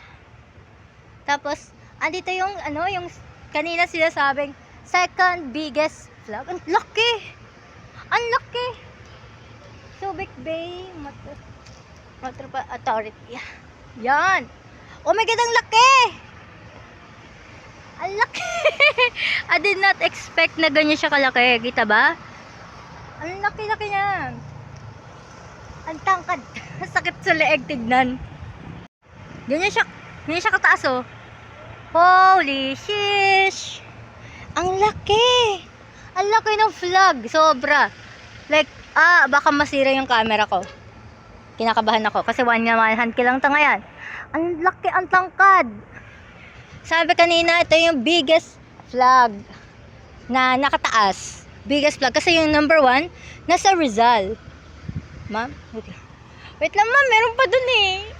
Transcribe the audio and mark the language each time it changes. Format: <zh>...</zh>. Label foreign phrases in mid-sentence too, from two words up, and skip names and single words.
<tl>Tapos, andito yung yung kanina sila sabing</tl> <en>second biggest flag.</en> <tl>Ang laki! Ang laki! Subic Bay Motor Authority. Yan!</tl> <en>Oh my God,</en> <tl>ang laki! Ang laki!</tl> <en>I did not expect</en> <tl>na ganyan siya kalaki. Kita ba? Ang laki-laki niya. Ang tangkad. Sakit sa leeg tignan. Ganyan siya kataas, oh.</tl> <en>Holy shish!</en> <tl>Ang laki! Ang laki ng flag. Sobra. Like, baka masira yung camera ko. Kinakabahan ako. Kasi</tl> <en>one hand</en> <tl>ko lang ito ngayon. Ang laki, ang tangkad. Sabi kanina, ito yung</tl> <en>biggest flag</en> <tl>na nakataas.</tl> <en>Biggest flag.</en> <tl>Kasi yung number 1, nasa Rizal. Ma'am? Wait lang, ma'am. Meron pa dun eh.</tl>